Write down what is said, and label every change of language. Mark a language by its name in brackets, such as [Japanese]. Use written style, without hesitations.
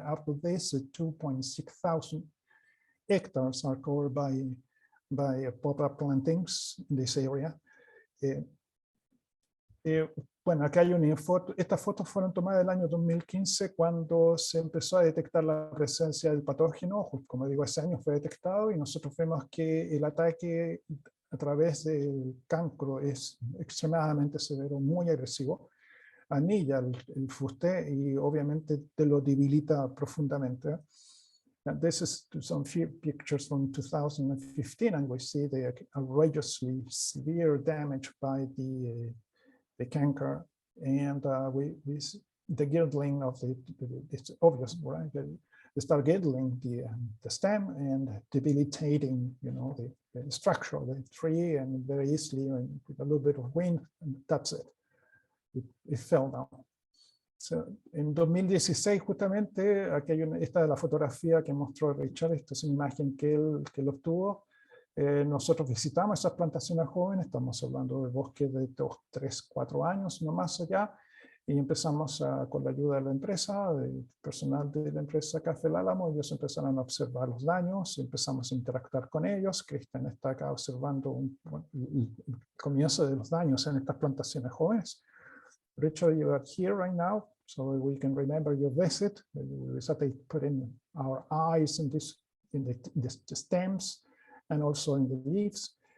[English] Out of this, 2,600 hectares are covered by poplar plantings in this area. [Spanish] Bueno, acá hay una foto. Estas fotos fueron tomadas el año 2015, cuando se empezó a detectar la presencia del patógeno. Como digo, ese año fue detectado, y nosotros vemos que el ataque a través del cancro es extremadamente severo, muy agresivo. Anilla el fuste y obviamente te lo debilita profundamente. [English] And this is some few pictures from 2015, and we see the outrageously severe damage by the canker, and the girdling of it's obvious, right? start girdling the stem and debilitating, the structure of the tree, and very easily, with a little bit of wind, and that's it. It fell down. [Spanish] So, en 2016, justamente, aquí hay esta es la fotografía que mostró Richard, esta es una imagen que él obtuvo. Nosotros visitamos esas plantaciones jóvenes, estamos hablando de bosques de 2, 3, 4 años, no más allá, y empezamos con la ayuda de la empresa, del personal de la empresa Café El Álamo. Ellos empezaron a observar los daños, empezamos a interactuar con ellos. Cristian está acá observando el comienzo de los daños en estas plantaciones jóvenes. [English] Richard, you are here right now, so we can remember your visit. We started putting our eyes in the stems and also in the leaves.